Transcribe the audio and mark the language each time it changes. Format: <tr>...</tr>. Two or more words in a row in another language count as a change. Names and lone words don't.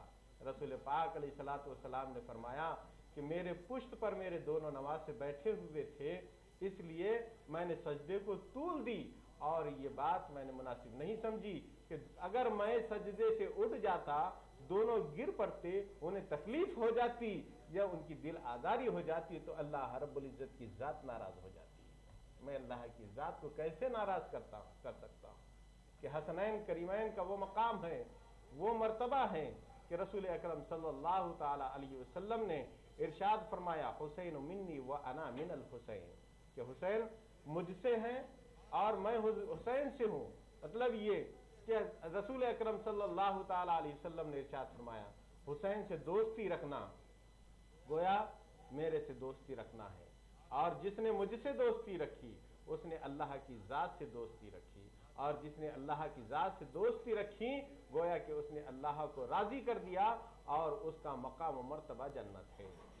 <ur>رسول پاک</ur> <ar>علیہ الصلوۃ والسلام</ar> <ur>نے فرمایا کہ میرے پشت پر میرے دونوں نماز سے بیٹھے ہوئے تھے، اس لیے میں نے سجدے کو طول دی، اور یہ بات میں نے مناسب نہیں سمجھی کہ اگر میں سجدے سے اٹھ جاتا، دونوں گر پڑتے، انہیں تکلیف ہو جاتی یا ان کی دل آزاری ہو جاتی تو</ur> <ar>اللہ رب العزت</ar> <ur>کی ذات ناراض ہو جاتی ہے۔ میں اللہ کی ذات کو کیسے ناراض کر سکتا ہوں کہ حسنین کریمین کا وہ مقام ہے، وہ مرتبہ ہے کہ رسول اکرم</ur> <ar>صلی اللہ تعالی علیہ وسلم</ar> <ur>نے ارشاد فرمایا</ur> <ar>حسین منی و انا من الحسین،</ar> <ur>کہ حسین مجھ سے ہیں اور میں حسین سے ہوں۔ مطلب یہ کہ رسول اکرم</ur> <ar>صلی اللہ تعالی علیہ وسلم</ar> <ur>نے ارشاد فرمایا حسین سے دوستی رکھنا گویا میرے سے دوستی رکھنا ہے، اور جس نے مجھ سے دوستی رکھی اس نے اللہ کی ذات سے دوستی رکھی، اور جس نے اللہ کی ذات سے دوستی رکھی گویا کہ اس نے اللہ کو راضی کر دیا اور اس کا مقام و مرتبہ جنت ہے۔</ur>